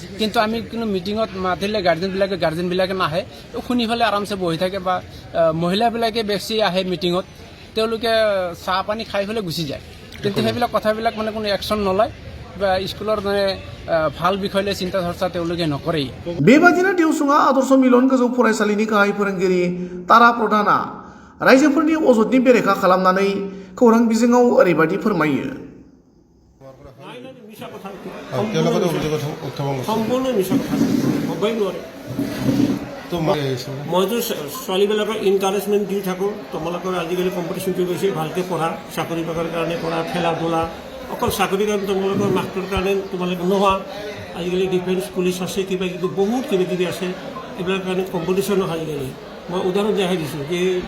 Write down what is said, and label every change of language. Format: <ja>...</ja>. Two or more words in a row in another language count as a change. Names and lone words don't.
<as>কিন্তু আমি কোনো মিটিঙত মাতিলে গাৰ্জেনবিলাকে নাহে শুনি পেলাই আৰামছে বহি থাকে বা মহিলাবিলাকে বেছি আহে মিটিঙত তেওঁলোকে চাহ পানী খাই পেলাই গুচি যায় কিন্তু সেইবিলাক কথাবিলাক মানে কোনো একশ্যন নলয় বা স্কুলৰ মানে ভাল বিষয় লৈ চিন্তা চৰ্চা তেওঁলোকে নকৰেই</as> <brx>बेबादिनो देवसुङा आदर्श मिलन गोजौ फरायसालिनि गाहाय फोरोंगिरि तारा प्रधाना रायजोफोरनि अजदनि बेरेखा खालामनानै खौरां बिजोङाव ओरैबायदि फोरमायो।</brx> <as>সম্পূৰ্ণ মিছা কথা হ'বই নোৱাৰে মইতো ছোৱালীবিলাকক ইনকাৰেজমেণ্ট দি থাকোঁ তোমালোকৰ আজিকালি কম্পিটিশ্যনটো গৈছে ভালকৈ পঢ়া চাকৰি বাকৰিৰ কাৰণে পঢ়া খেলা ধূলা অকল চাকৰিৰ কাৰণে তোমালোকৰ মাষ্টৰ কাৰণে তোমালোকে নোহোৱা আজিকালি</as> <en>defence police</en> <as>আছে কিবা কিবি বহুত কিবা কিবি আছে এইবিলাক কাৰণে কম্পিটিশ্যন নহয় আজিকালি মই উদাহৰণ দেখাই দিছোঁ যে</as>